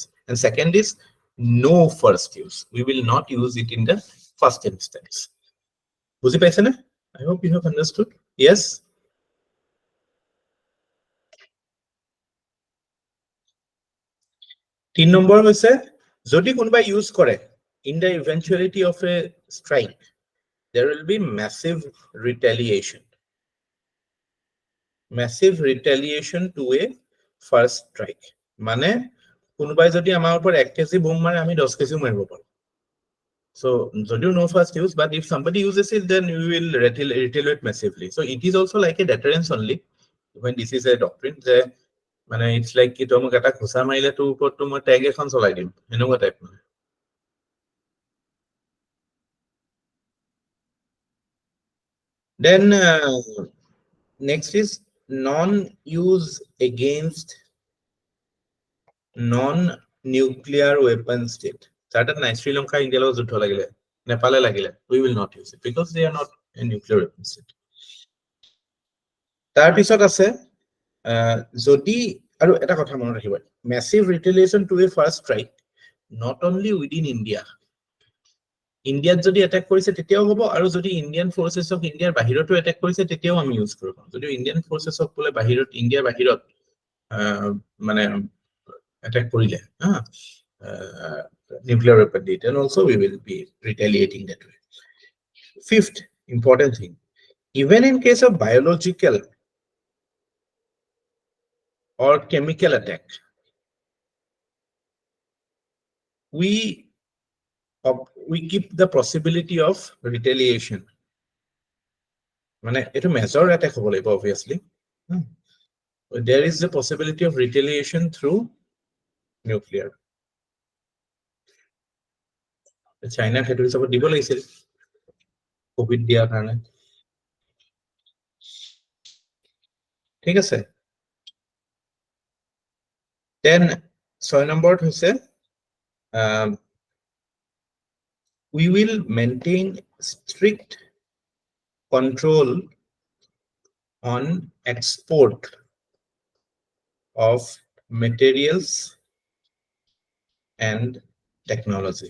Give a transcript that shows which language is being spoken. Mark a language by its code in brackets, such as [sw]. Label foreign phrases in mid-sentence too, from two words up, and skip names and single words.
[en] And second is no first use. We will not use it in the first instance. [as] বুজি পাইছে না? [en] I hope you have understood. Yes. 3 [as] নম্বৰ হৈছে যদি কোনোবা ইউজ কৰে [en] in the eventuality of a strike, there will be massive retaliation to a first strike. [as] মানে কোনোবাই যদি আমাৰ ওপৰত 1 কেজি বোম মাৰে আমি 10 কেজিও মাৰিব পাৰো। [en] So যদিও no first use, but if somebody uses it, then we will retaliate massively. So it is also like a deterrence only when this is a doctrine. [as] মানে [en] it's like [as] কি তুমি এটা ঘুষা মাৰিলে তোৰ ওপৰত মই ট্যাগ এখন চলাই দিম, এনেকুৱা টাইপ। [en] Then next is non-use against non-nuclear weapon state. [as] Certain নাই শ্রীলঙ্কা ইন্ডিয়ার লগত যুদ্ধ লাগিলে, নেপালে লাগিলে, [en] we will not use it because they are not a nuclear weapon state. [as] তাৰ পিছত আছে যদি আৰু এটা কথা মনত ৰাখিব, [en] massive retaliation to a first strike not only within India. [as] ইণ্ডিয়াত যদি এটেক কৰিছে তেতিয়াও হ'ব, আৰু যদি ইণ্ডিয়ান ফৰ্চেছক ইণ্ডিয়াৰ বাহিৰতো এটেক কৰিছে তেতিয়াও আমি ইউজ কৰিব পাৰোঁ। যদি ইণ্ডিয়ান ফৰ্চেছক বোলে বাহিৰত ইণ্ডিয়াৰ বাহিৰত মানে এটেক কৰিলে [en] nuclear weapon, then also we will be retaliating that way. Fifth important thing, even in case of biological or chemical attack, we keep the possibility of retaliation. [as] মানে এটো মেজৰ অ্যাটাক হ'ব লাগিব obviously. [en] There is the possibility of retaliation through nuclear. [as] China হেতু হিচাপত দিব লাগিছিল কোভিড দিয়াৰ কাৰণে, ঠিক আছে। [en] Then 6 [as] নম্বৰত হৈছে [en] we will maintain strict control on export of materials and technology.